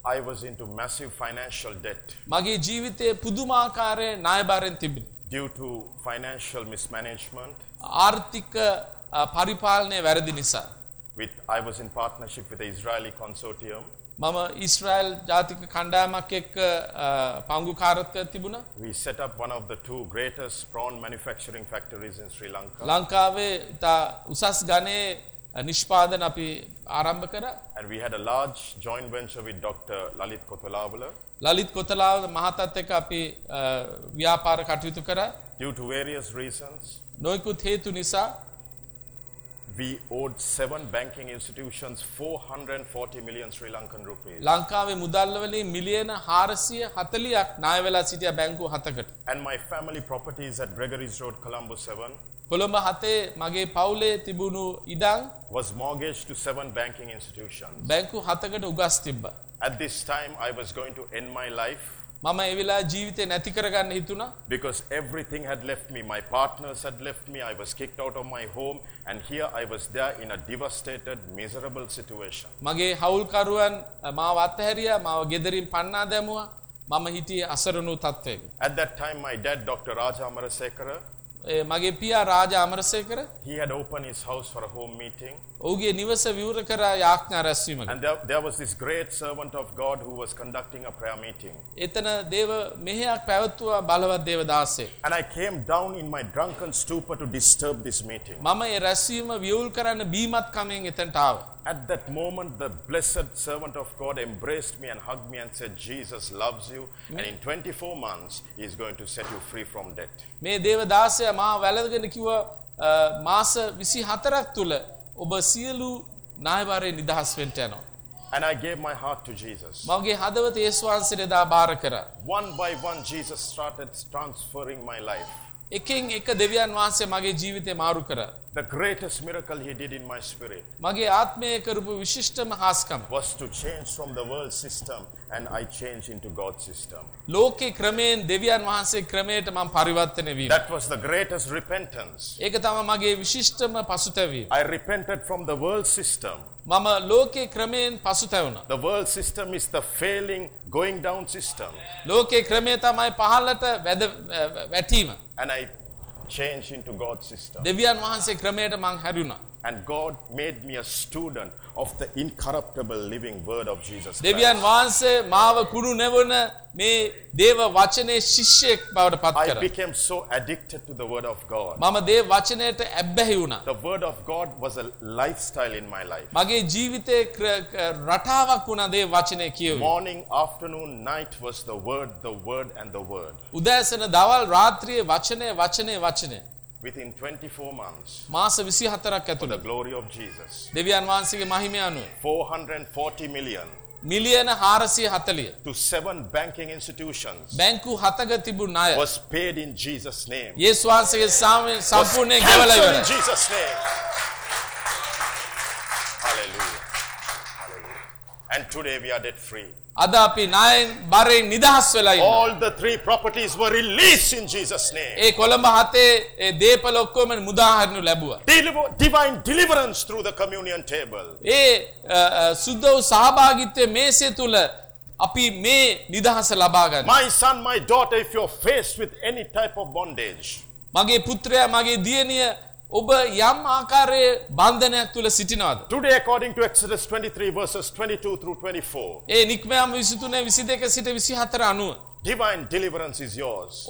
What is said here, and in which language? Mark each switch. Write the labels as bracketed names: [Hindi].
[English] I was into massive financial debt [Sinhala] මගේ ජීවිතයේ පුදුමාකාර ණයබාරෙන් තිබුණ [English] due to financial mismanagement [Sinhala] ආර්ථික පරිපාලනයේ වැරදි නිසා [English] with I was in partnership with the israeli consortium [Sinhala] මම ඊශ්‍රායෙල් ජාතික කණ්ඩායමක් එක්ක පංගුකාරත්වයක් තිබුණා [English] we set up one of the two greatest prawn manufacturing factories in sri lanka [Sinhala] ලංකාවේ තා උසස් ගණයේ නිෂ්පාදන අපි ආරම්භ කරා [English] and we had a large joint venture with dr lalit kotalawala [Sinhala] lalit kotalawala මහතාත් එක්ක අපි ව්‍යාපාර කටයුතු කරා [English] due to various reasons [Sinhala] නොයෙකුත් හේතු නිසා [English] we owed seven banking institutions 440 million sri lankan rupees [Sinhala] lankawe mudalla wali million 440ක් ණය වෙලා සිටියා බැංකු 7කට [English] and my family properties at gregory's road colombo 7 [Sinhala] colombo 7 මගේ පවුලේ තිබුණු ඉඩම් [English] was mortgaged to seven banking institutions [Sinhala] බැංකු 7කට උගස් තිබ්බා [English] at this time i was going to end my life [Sinhala] මම ඒ විලා ජීවිතේ නැති කරගන්න හිතුණා [English] because everything had left me my partners had left me i was kicked out of my home and here i was there in a devastated miserable situation [Sinhala] මගේ හවුල්කරුවන් මාව අතහැරියා මාව ගෙදරින් පන්නා දැමුවා මම හිටියේ අසරණ වූ තත්ත්වයක [English] at that time my dad dr raja amarasekara [Sinhala] මගේ පියා raja amarasekara [English] he had opened his house for a home meeting [Sinhala] ඔහුගේ නිවස විවෘත කර යාඥා රැස්වීමකට. [English] And there was this great servant of God who was conducting a prayer meeting. [Sinhala] එතන දේව මෙහෙයක් පැවැත්වුවා බලවත් දේව දාසේ. [English] And I came down in my drunken stupor to disturb this meeting. [Sinhala] මම ඒ රැස්වීම විවෘත කරන්න බීමත් කමෙන් එතනට ආවා. [English] At that moment the blessed servant of God embraced me and hugged me and said Jesus loves you and in 24 months he is going to set you free from debt. [Sinhala] මේ දේව දාසයා මා වැළඳගෙන කිව්වා මාස 24ක් තුල ඔබ සියලු ණයවරේ නිදහස් වෙන්න යනවා. [English] And I gave my heart to Jesus. [Sinhala] මගේ හදවත යේසු වහන්සේට දා බාර කරා. [English] One by one Jesus started transforming my life. [Sinhala] එකින් එක දෙවියන් වහන්සේ මගේ ජීවිතය මාරු කරා. [English] The greatest miracle he did in my spirit. [Sinhala] මගේ ආත්මයේ කරපු විශිෂ්ටම හාස්කම. [English] Was to change from the world system and I changed into God's system. [Sinhala] ලෝකේ ක්‍රමයෙන් දෙවියන් වහන්සේ ක්‍රමයට මම පරිවර්තනය වීම. [English] That was the greatest repentance. [Sinhala] ඒක තමයි මගේ විශිෂ්ටම පසුතැවීම. [English] I repented from the world system. [Sinhala] මම ලෝකේ ක්‍රමයෙන් පසුතැවුණා. [English] The world system is the failing going down system. [Sinhala] ලෝකේ ක්‍රමය තමයි පහළට වැටීම. [English] And I changed into God's system. [Sinhala] දෙවියන් වහන්සේ ක්‍රමයට මං හැරුණා. [English] And God made me a student of the incorruptible living word of Jesus Christ. [Sinhala] දෙවියන් වහන්සේ මාව කුණු නැවෙන මේ දේව වචනේ ශිෂ්‍යෙක් බවට පත් කරා. [English] I became so addicted to the word of God. [Sinhala] මම දේව වචනයට ඇබ්බැහි වුණා. [English] The word of God was a lifestyle in my life. [Sinhala] මගේ ජීවිතේ රටාවක් වුණා දේව වචනේ කියවීම. [English] Morning, afternoon, night was the word, the word and the word. [Sinhala] උදෑසන දවල් රාත්‍රියේ වචනේ වචනේ වචනේ. [English] Within 24 months [Sinhala] මාස 24ක් ඇතුළත [English] the glory of Jesus [Sinhala] දෙවියන් වහන්සේගේ මහිමය අනුව [English] 440 million [Sinhala] මිලියන 440 [English] to 7 banking institutions [Sinhala] බැංකු 7ක තිබුණ ණය [English] was paid in Jesus name [Sinhala] යේසු වහන්සේගේ නාමයෙන් සම්පූර්ණයෙන් ගෙවලා ඉවරයි [English] in Jesus name hallelujah hallelujah and today we are debt free [Sinhala] අද අපි ණයෙන් බරෙන් නිදහස් වෙලා ඉන්නවා. [English] All the three properties were released in Jesus name. [Sinhala] ඒ කොළඹ හතේ ඒ දේපල ඔක්කොම මුදාහරණු ලැබුවා. [English] Divine deliverance through the communion table. [Sinhala] ඒ සුද්ධෝ සහභාගීත්වයේ මේසය තුල අපි මේ නිදහස ලබා ගන්නවා. [English] My son, my daughter, if you're faced with any type of bondage. [Sinhala] මගේ පුත්‍රයා, මගේ දියණිය ඔබ යම් ආකාරයේ බන්ධනයක් තුල සිටිනවද [English] Today according to Exodus 23 verses 22 through 24 [Sinhala] ඒ නික්මයම 23 22 සිට 24 අනුව [English] Divine deliverance is yours